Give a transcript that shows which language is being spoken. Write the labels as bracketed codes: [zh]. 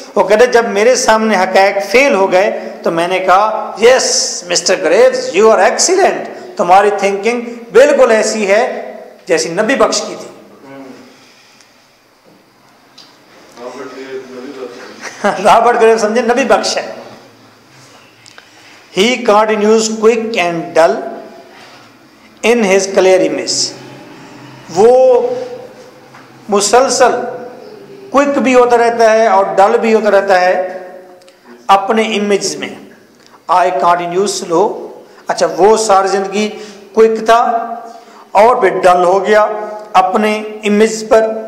[hi] वो कहते जब मेरे सामने हक़ैक़ फेल हो गए तो मैंने कहा [en] yes mister Graves you are excellent, [hi] तुम्हारी थिंकिंग बिल्कुल ऐसी है जैसी नबी बख्श की थी। रॉबर्ट ग्रेव समझे नबी बख्श है। [en] He continues quick and dull in his clear image. [hi] वो मुसलसल क्विक भी होता रहता है और डल भी होता रहता है अपने इमेज में। [en] I continue slow, [hi] अच्छा वो सारी जिंदगी क्विक था और फिर डल हो गया अपने इमेज पर।